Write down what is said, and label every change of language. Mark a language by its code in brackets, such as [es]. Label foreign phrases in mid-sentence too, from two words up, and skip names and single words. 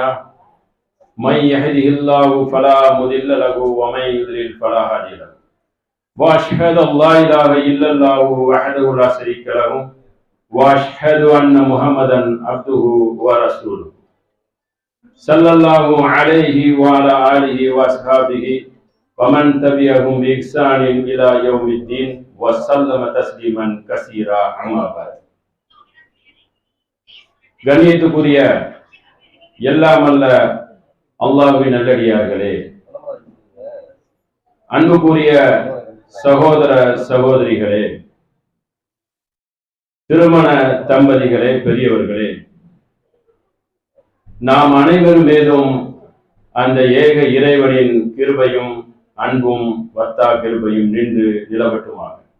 [ar] من يهده الله فلا مضل له ومن يضلل فلا هادي له وأشهد أن لا إله إلا الله وحده لا شريك له وأشهد أن محمدا عبده ورسوله صلى الله عليه وعلى آله وأصحابه ومن تبعهم بإحسان إلى يوم الدين وسلم تسليما كثيرا أما بعد. [ta] கண்ணியத்துக்குரிய எல்லாம் அல்ல அல்லாஹ்வின் நல்லடியார்களே, அன்புக்குரிய சகோதர சகோதரிகளே, திருமண தம்பதிகளே, பெரியவர்களே, நாம் அனைவரும் மீதும் அந்த ஏக இறைவனின் கிருபையும் அன்பும் வத்தா கிருபையும் நின்று நிலவட்டுமாக.